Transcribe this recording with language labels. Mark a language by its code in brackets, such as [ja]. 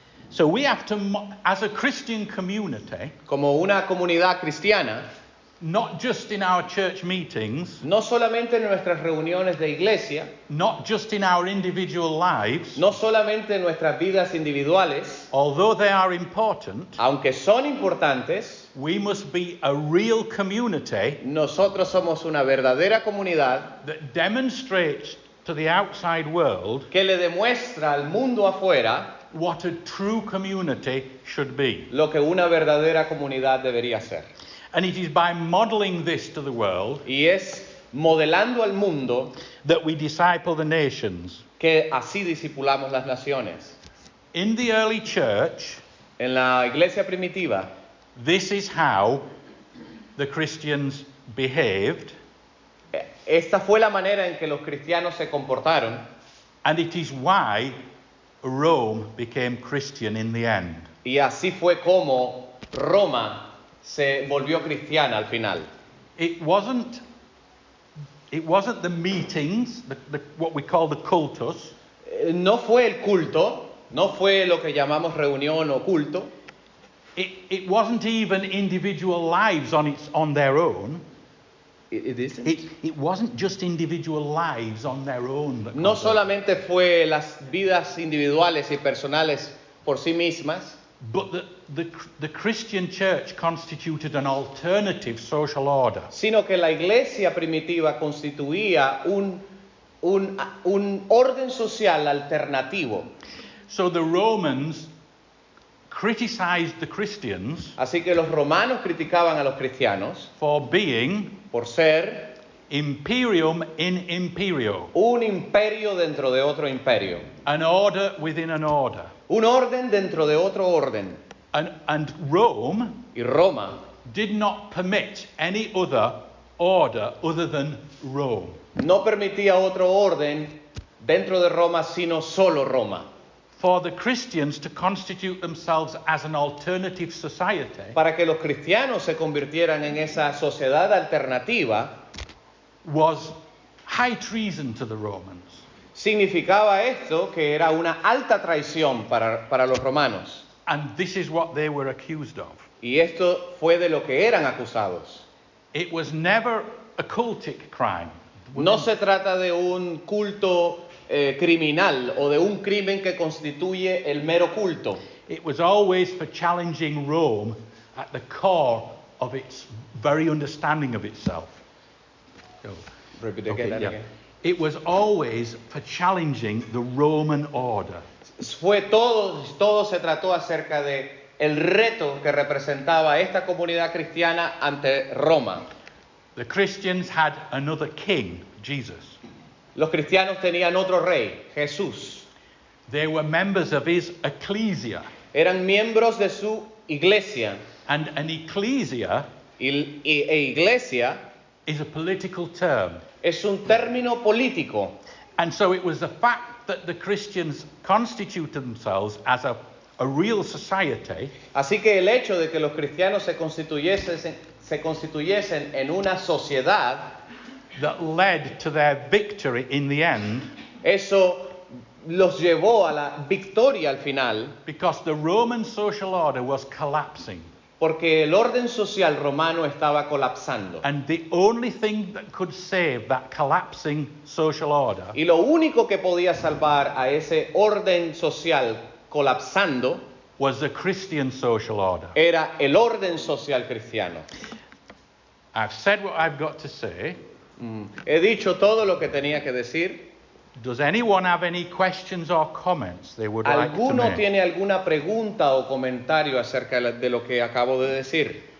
[en] So we have to, as a Christian community, [es] Como una comunidad cristiana, [en] not just in our church meetings, [es] no solamente en nuestras reuniones de iglesia, [en] not just in our individual lives, [es] no solamente en nuestras vidas individuales, [en] although they are important, [es] aunque son importantes, [en] we must be a real community [es] nosotros somos una verdadera comunidad [en] that demonstrates to the outside world [es] que le demuestra al mundo afuera [en] what a true community should be. [es] lo que una verdadera comunidad debería ser. [en] And it is by modeling this to the world [es] Y es modelando al mundo [en] that we disciple the nations. [es] que así discipulamos las naciones. [en] In the early church, [es] En la iglesia primitiva, [en] this is how the Christians behaved, [es] esta fue la manera en que los cristianos se comportaron [en] and it is why Rome became Christian in the end. [es] y así fue como Roma se volvió cristiana al final. [en] It wasn't the meetings, what we call the cultus. [es] No fue el culto, no fue lo que llamamos reunión o culto, [en] It wasn't even individual lives on their own. It wasn't just individual lives on their own. that [es] no [en] converted. [es] solamente fue las vidas individuales y personales por sí mismas, [en] But the Christian church constituted an alternative social order. [es] sino que la iglesia primitiva constituía un orden social alternativo. [en] So the Romans criticized the Christians [es] Así que los romanos criticaban a los cristianos [en] for being [es] por ser [en] imperium in imperio, [es] un imperio dentro de otro imperio, [en] an order within an order. [es] un orden dentro de otro orden. [en] And Rome [es] Y Roma [en] did not permit any other order other than Rome. [es] no permitía otro orden dentro de Roma, sino solo Roma. [en] For the Christians to constitute themselves as an alternative society [es] Para que los cristianos se convirtieran en esa sociedad alternativa, [en] was high treason to the Romans. [es] significaba esto que era una alta traición para los romanos. [en] And this is what they were accused of. [es] Y esto fue de lo que eran acusados. [en] It was never a cultic crime. [es] No se trata de un culto criminal o de un crimen que constituye el mero culto. [en] It was always for challenging Rome at the core of its very understanding of itself. Repeat Okay, again, yeah. again. It was always for challenging the Roman order. [es] Todo se trató acerca de el reto que representaba esta comunidad cristiana ante Roma. [en] The Christians had another king, Jesus. [es] Los cristianos tenían otro rey, Jesús. [en] They were members of his ecclesia. [es] Eran miembros de su iglesia. [en] And an ecclesia [es] E iglesia [en] is a political term. [es] es un término político. [en] And so it was the fact that the Christians constituted themselves as a real society [es] Así que el hecho de que los cristianos se constituyesen en una sociedad, [en] that led to their victory in the end, [es] eso los llevó a la victoria al final, [en] because the Roman social order was collapsing. [es] porque el orden social romano estaba colapsando. [en] And the only thing that could save that collapsing social order [es] Y lo único que podía salvar a ese orden social colapsando [en] was the Christian social order. [es] era el orden social cristiano. [en] I've said what I've got to say. [es] He dicho todo lo que tenía que decir. [en] Does anyone have any questions or comments they would like to [es] ¿Alguno [en] make? [es] tiene alguna pregunta o comentario acerca de lo que acabo de decir?